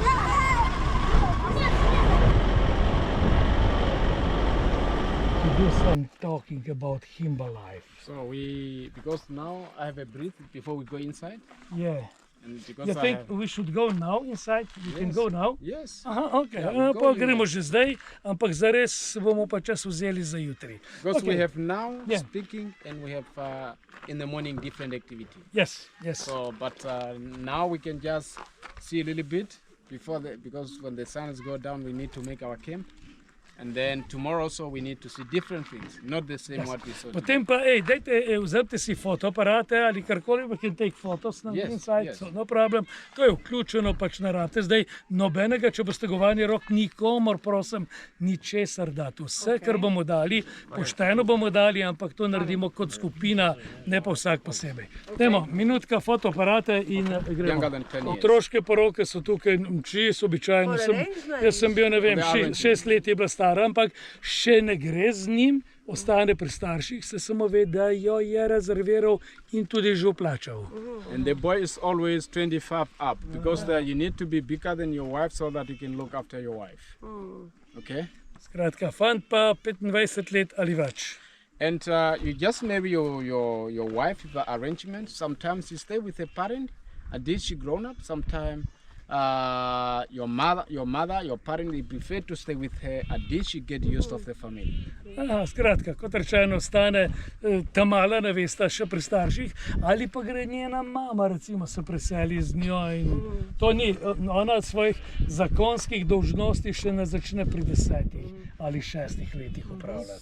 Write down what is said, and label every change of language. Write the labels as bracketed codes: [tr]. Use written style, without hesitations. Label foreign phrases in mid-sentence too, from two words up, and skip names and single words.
[en] To do some talking about Himba life. So because now I have a breath before we go inside. Yeah. And because You think we should go now inside? We can go now? Yes. Aha, ok. Yeah, we'll [sl] Pa [en] go [sl] gremo že zdaj, ampak zares bomo pa čas vzeli za jutri. [en] Because we Okay. have now Yeah. speaking and we have in the morning different activity. Yes, yes. So, but now we can just see a little bit before because when the suns go down, we need to make our camp. And then tomorrow also we need to see different things, not the same what we saw today. [sl] Potem pa, vzemite si fotoaparate ali karkoli, [en] we can take photos na Yes, inside, yes. so no problem. [sl] To je vključeno pač na rate. Zdaj nobenega, če boste govani rok, nikomor prosim, ničesar dati. Vse, kar bomo dali, pošteno bomo dali, ampak to naredimo kot skupina, ne pa vsak posebej. Dajmo, minutka fotoaparate in gremo. [en] Younger than 10 years. [sl] Otroške poroke so tukaj čisto običajno. Jaz sem bil, ne vem, 6 let je bila stara, ampak še ne gre z njim, ostane pri starših, se samo ve, da jo je rezerviral in tudi že vplačal. [en] And the boy is always 25 up because you need to be bigger than your wife so that you can look after your wife. Okay? [sl] Skratka, fant pa 25 let ali več. [en] And you just maybe your wife with the arrangement. Sometimes you stay with a parent, until she grown up. Sometimes your parent, they prefer to stay with her until she get used of the family. [sl] Skratka, kot rečeno, ostane ta mala nevesta še pri starših, ali pa gre njena mama, recimo, se preseli z njo. In to ni, ona svojih zakonskih dolžnosti še ne začne pri 10 ali 6 letih upravljati.